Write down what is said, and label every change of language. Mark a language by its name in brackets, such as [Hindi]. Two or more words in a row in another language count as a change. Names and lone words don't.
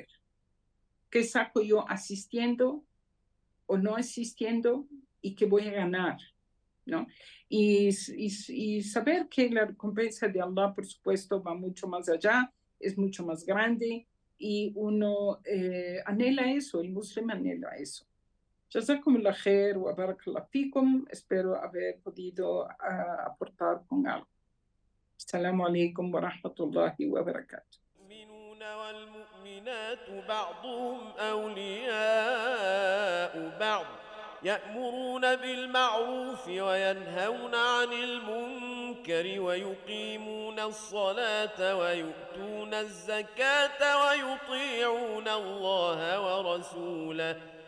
[Spanish] ¿Qué saco yo asistiendo o no asistiendo y qué voy a ganar? ¿No? Y saber que la recompensa de Allah, por supuesto, va mucho más allá, es mucho más grande y uno anhela eso, el musulmán anhela eso. [Arabic] جزاكم الله خير وبارك الله فيكم. [Spanish] Espero haber podido aportar con algo. [Arabic] السلام عليكم ورحمة الله وبركاته. المؤمنون والمؤمنات بعضهم أولياء بعض يأمرون بالمعروف وينهون عن المنكر ويقيمون الصلاة ويؤتون الزكاة ويطيعون الله ورسوله